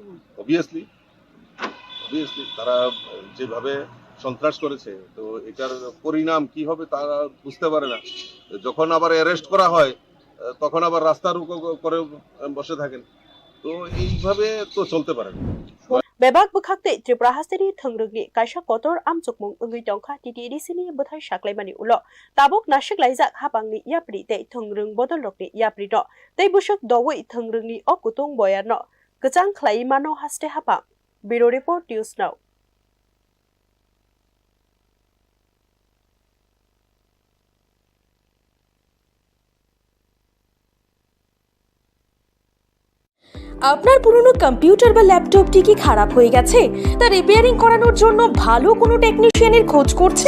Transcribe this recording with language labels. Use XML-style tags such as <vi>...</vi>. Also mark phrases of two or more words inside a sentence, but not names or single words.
<bn>অবভিয়াসলি তারা যেভাবে সন্ত্রাস করেছে তো এটার পরিণাম কি হবে তারা বুঝতে পারে না। যখন আবার অ্যারেস্ট করা হয় তখন আবার রাস্তা রুকো করে বসে থাকেন, তো এইভাবে তো চলতে পারে না।</bn> <trp>Bebak bukhakte Tripura hasteni thongrungni kaisa kotor amchukmung ungui tongkha TTDC ni buthai saklaimani ulo tabuk nashik laijak hapangni yapri te thongrung bodol rokni yapri no tei busuk dowoi thongrungni okutung boyarno kejang khlai mano haste hapang</trp> <en>Bureau Report News Now.</en> <bn>আপনার পুরনো কম্পিউটার বা ল্যাপটপটি কি খারাপ হয়ে গেছে তা রিপেয়ারিং করানোর জন্য ভালো কোনো টেকনিশিয়ানের খোঁজ করছেন?</bn>